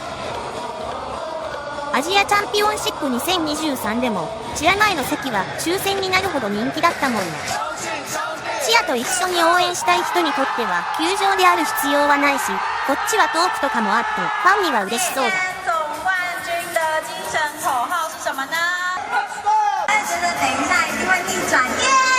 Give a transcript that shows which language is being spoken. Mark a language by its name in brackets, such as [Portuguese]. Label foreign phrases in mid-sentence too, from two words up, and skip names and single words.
[Japanese] アジアチャンピオンシップ2023でも、チア前の席は抽選になるほど人気だったもんな。チアと一緒に応援したい人にとっては、球場である必要はないし、こっちはトークとかもあって、ファンには嬉しそうだ。 [Chinese] 总冠军的精神口号是什么呢？但觉得等一下一定会逆转，耶